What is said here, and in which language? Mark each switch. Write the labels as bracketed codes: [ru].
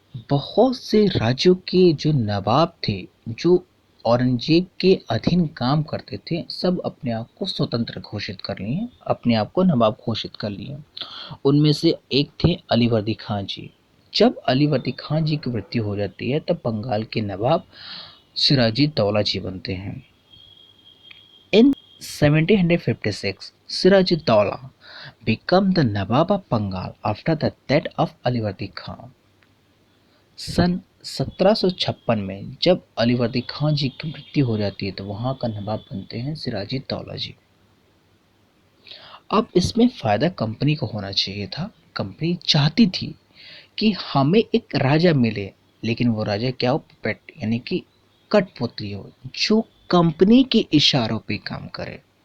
[hi] बहुत से राज्यों के जो नवाब थे, जो औरंगजेब के अधीन काम करते थे, सब अपने आप को स्वतंत्र घोषित कर लिए, अपने आप को नवाब घोषित कर लिए। उनमें से एक थे अलीवर्दी खान जी। जब अलीवर्दी खान जी की मृत्यु हो जाती है तब बंगाल के नवाब सिराजी दौला जी बनते हैं। [en] In 1756, Siraj-ud-Daulah became the Nawab of Bengal after the death of Alivardi Khan. [hi] सन 1756 में जब अलीवर्दी खान जी की मृत्यु हो जाती है तो वहाँ का नवाब बनते हैं सिराजी दौला जी। अब इसमें फ़ायदा कंपनी को होना चाहिए था। कंपनी चाहती थी कि हमें एक राजा मिले, लेकिन वो राजा क्या हो, पेट यानी कि कठपुतली हो, जो कंपनी के इशारों पे काम करे।